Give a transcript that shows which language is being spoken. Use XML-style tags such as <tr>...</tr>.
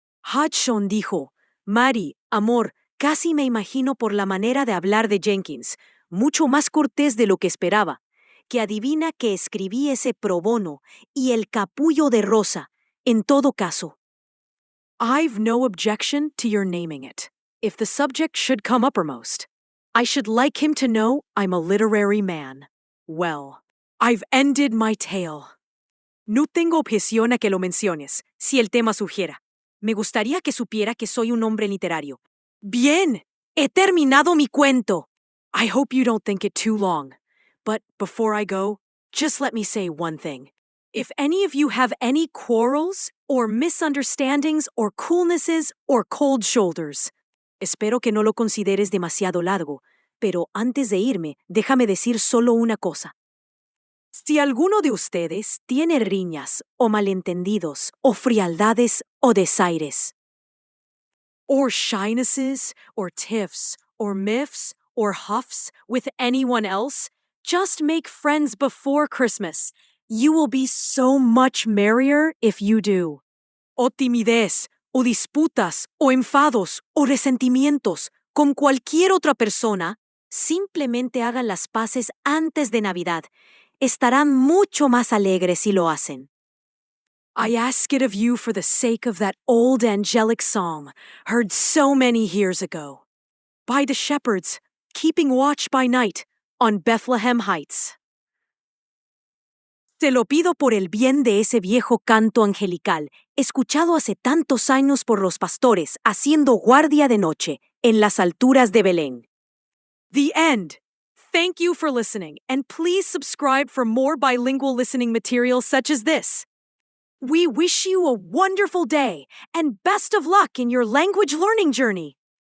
<es>Hodgson dijo, Mary, amor, casi me imagino por la manera de hablar de Jenkins, mucho más cortés de lo que esperaba, que adivina que escribí ese pro bono y el capullo de rosa, en todo caso.</es> <en>I've no objection to your naming it, if the subject should come uppermost. I should like him to know I'm a literary man. Well, I've ended my tale.</en> <es>No tengo objeción a que lo menciones, si el tema sugiera. Me gustaría que supiera que soy un hombre literario. Bien, he terminado mi cuento.</es> <en>I hope you don't think it too long. But before I go, just let me say one thing. If any of you have any quarrels, or misunderstandings, or coolnesses, or cold shoulders,</en> <es>espero que no lo consideres demasiado largo, pero antes de irme, déjame decir solo una cosa. Si alguno de ustedes tiene riñas, o malentendidos, o frialdades, o desaires,</es> <en>or shynesses, or tiffs, or miffs, or huffs with anyone else, just make friends before Christmas. You will be so much merrier if you do.</en> <es>O timidez, o disputas, o enfados, o resentimientos con cualquier otra persona, simplemente hagan las paces antes de Navidad. Estarán mucho más alegres si lo hacen.</es> <en>I ask it of you for the sake of that old angelic psalm, heard so many years ago, by the shepherds, keeping watch by night, on Bethlehem Heights.</en> <es>Te lo pido por el bien de ese viejo canto angelical, escuchado hace tantos años por los pastores, haciendo guardia de noche, en las alturas de Belén.</es> <en>The end. Thank you for listening, and please subscribe for more bilingual listening material such as this. We wish you a wonderful day, and best of luck in your language learning journey.</en>